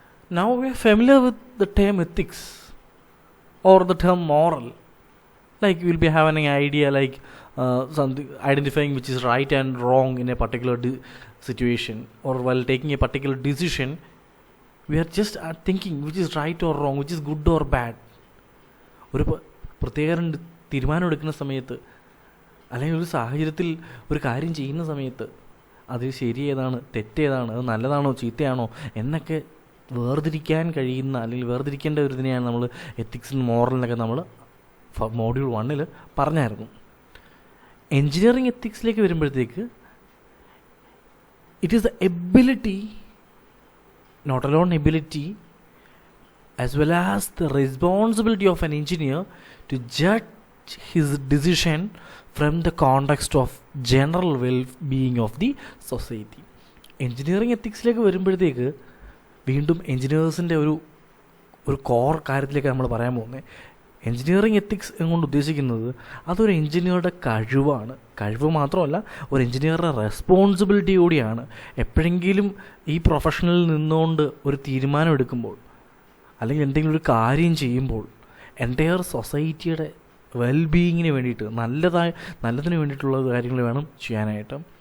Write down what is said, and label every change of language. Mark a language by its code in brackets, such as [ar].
[en] Now we are familiar with the term ethics or the term moral. Like we'll be having an idea like something identifying which is right and wrong in a particular situation, or while taking a particular decision we are just thinking which is right or wrong, which is good or bad. [ml] ഒരു പ്രത്യേക തീരുമാനം എടുക്കുന്ന സമയത്ത് അല്ലെങ്കിൽ ഒരു സാഹചര്യത്തിൽ ഒരു കാര്യം ചെയ്യുന്ന സമയത്ത് അത് ശരി ഏതാണ്, തെറ്റേതാണ്, അത് നല്ലതാണോ ചീത്തയാണോ എന്നൊക്കെ വേർതിരിക്കാൻ കഴിയുന്ന അല്ലെങ്കിൽ വേർതിരിക്കേണ്ട ഒരു ഇതിനെയാണ് നമ്മൾ എത്തിക്സ് മോറലിനൊക്കെ നമ്മൾ മോഡ്യൂൾ 1 പറഞ്ഞായിരുന്നു. എൻജിനീയറിംഗ് എത്തിക്സിലേക്ക് വരുമ്പോഴത്തേക്ക് [en] it is the ability, not alone ability, as well as the responsibility of an engineer to judge his decision from the context of general well-being of the society. [ml] Engineering എത്തിക്സിലേക്ക് വരുമ്പോഴത്തേക്ക് വീണ്ടും എൻജിനീയേഴ്സിൻ്റെ ഒരു core കാര്യത്തിലേക്ക് നമ്മൾ പറയാൻ പോകുന്നത്. Engineering ethics എന്നുകൊണ്ട് ഉദ്ദേശിക്കുന്നത് അതൊരു എൻജിനീയറുടെ കഴിവാണ്. കഴിവ് മാത്രമല്ല, ഒരു എൻജിനീയറുടെ റെസ്പോൺസിബിലിറ്റി കൂടിയാണ്. എപ്പോഴെങ്കിലും ഈ പ്രൊഫഷനിൽ നിന്നുകൊണ്ട് ഒരു തീരുമാനം എടുക്കുമ്പോൾ അല്ലെങ്കിൽ എന്തെങ്കിലും ഒരു കാര്യം ചെയ്യുമ്പോൾ എൻ്റയർ സൊസൈറ്റിയുടെ വെൽബീയിങ്ങിന് വേണ്ടിയിട്ട് നല്ലതിന് വേണ്ടിയിട്ടുള്ള കാര്യങ്ങൾ വേണം ചെയ്യാനായിട്ട്.